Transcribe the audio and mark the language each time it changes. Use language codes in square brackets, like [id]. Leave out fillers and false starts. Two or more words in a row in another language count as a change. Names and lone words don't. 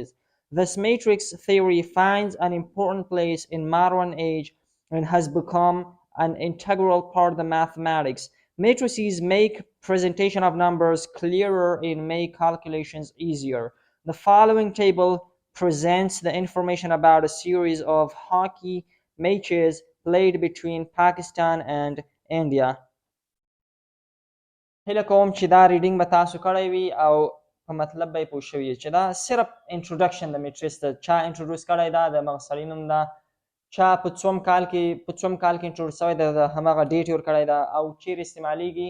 [en] Thus, matrix theory finds an important place in modern age and has become an integral part of the mathematics. Matrices make presentation of numbers clearer and make calculations easier. The following table presents the information about a series of hockey matches played between Pakistan and India. [ps] هیله کوم چې دا ریډینګ به تاسو کړی وي او په مطلب به یې پوه شوي چې دا صرف انټروډکشن د میټریس ته چا انټروډیوس کړی ده، د همغه سړي نوم ده، چا په څوم کال کې انټروډیوس شوی ده، د همغه ډیټ یې ورکړی ده او چیرې استعمالیږي.